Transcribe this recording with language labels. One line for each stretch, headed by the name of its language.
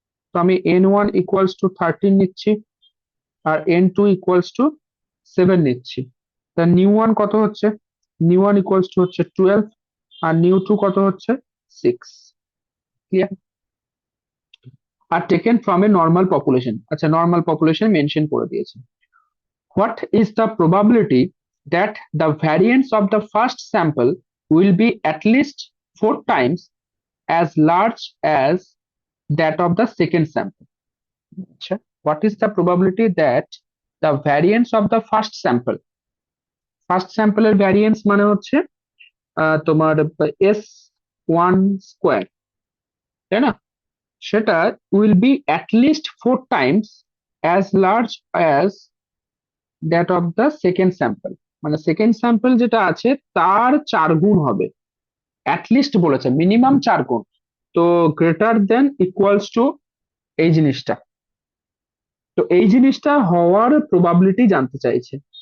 Bangla: তো আমি n1 equals to 13 নিচ্ছি আর n2 ইকুয়ালস টু 7 নিচ্ছি। তা নিউ ওয়ান কত হচ্ছে? নিউ ওয়ান ইকুয়ালস টু হচ্ছে 12 আর নিউ টু কত হচ্ছে 6। Clear? Are
English: Taken from a normal population.
Bangla: আচ্ছা, নর্মাল পপুলেশন মেনশন করে দিয়েছে।
English: What is the probability that the variance of the first sample will be at least 4 times as large as that of the second sample? আচ্ছা, what is the probability that the variance of the first sample, first স্যাম্পলের variance
Bangla: মানে হচ্ছে তোমার
English: S1 square,
Bangla: তাই না?
English: সেটা will be at least 4 times as large as that of the second sample,
Bangla: মানে second sample যেটা আছে তার 4 গুণ হবে। অ্যাটলিস্ট বলেছে, মিনিমাম 4 গুণ। তো
English: greater than equals to
Bangla: এই জিনিসটা, তো এই জিনিসটা হওয়ার প্রবাবিলিটি জানতে চাইছে।